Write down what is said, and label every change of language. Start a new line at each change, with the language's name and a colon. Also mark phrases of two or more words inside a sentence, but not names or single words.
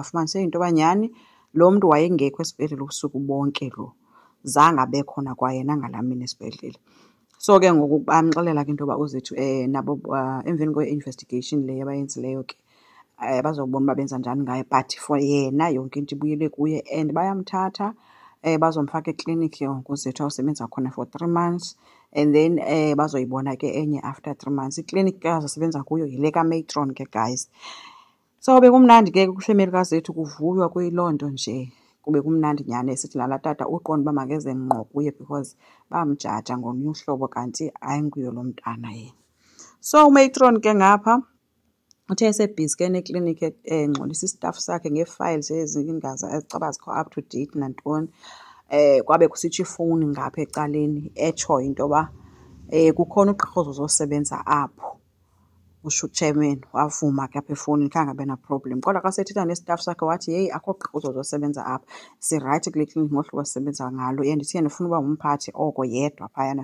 Xhosa: Bafumanise into yoba nyhani lo mntu wayengekho esibhedlele ubusuku bonke lo, zange abe khona kwayena ngalaa mini esibhedlele. So ke ngoku bamxelela ke into yoba uzethu nabo emveni kwe-investigation le abayenzileyo ke bazobona uba benza njani ngayo,
English: but for
Xhosa: yena yonke into ibuyele kuye and bayamthatha bazomfaka ekliniki ngoku uzethu awusebenza khona
English: for 3 months and then
Xhosa: bazoyibona ke enye
English: after 3 months.
Xhosa: Ikliniki ke azosebenza kuyo yile kaMatron ke guys. So bekumnandi ke kwifemeli kazethu kuvuywa kuyiloo nto nje, kube kumnandi nyhani esithi laa tata uqonda uba makeze ngqo kuye because bamjaja ngolunye uhlobo kanti ayinguye lo mntana yena. So uMatron ke ngapha uthe esebhizi ke nekliniki engxolisa istaff sakhe ngee-files ezingaza ezicaba zikho
English: up to date
Xhosa: nantoni. Kwabe kusitsho ifowuni ngapha ecaleni etsho into yoba kukhona ugqirha ozosebenza apho. Usho uchairman wavuma ke apha efowunini khange abe na-problem, kodwa xa sethetha nestaff sakhe wathi yeyi akho gqirha ozosebenza apha, sirayithi kule kliniki ngohlobo sisebenza ngalo and ndithi ndifuna uba ngumphathi oko yedwa phayana.